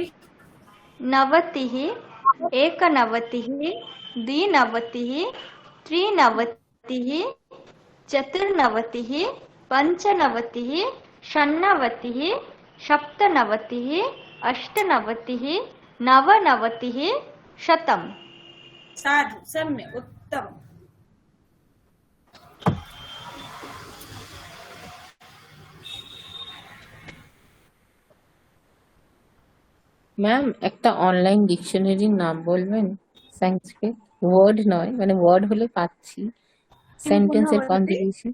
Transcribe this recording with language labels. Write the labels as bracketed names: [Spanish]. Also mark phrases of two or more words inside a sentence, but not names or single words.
[Sanskrit] नवतिः एकनवतिः द्विनवतिः त्रिनवतिः चतुर्नवतिः पञ्चनवतिः षण्णवतिः सप्तनवतिः अष्टनवतिः नवनवतिः शतम् साधु सम्यक् उत्तमम् [Bangla] ম্যাম একটা [English] online dictionary's [Bangla] নাম বলবেন সংস্কৃত ওয়ার্ড নয় মানে ওয়ার্ড হলে পাচ্ছি [English] sentence's conjugation